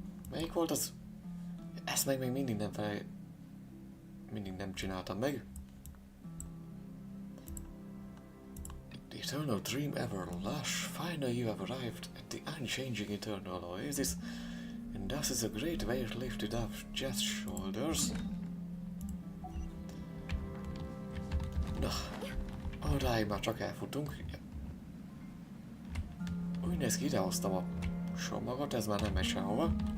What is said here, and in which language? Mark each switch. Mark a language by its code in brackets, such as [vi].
[hu] Melyik volt az? Ezt meg még mindig nem csináltam meg. [en] The eternal dream ever lush. Finally you have arrived at the unchanging eternal oasis, and thus is a great weight lifted up Jeth's shoulders. [hu] Na, odáig már csak elfutunk. Úgy néz ki, idehoztam a csomagot, ez már nem megy sehova.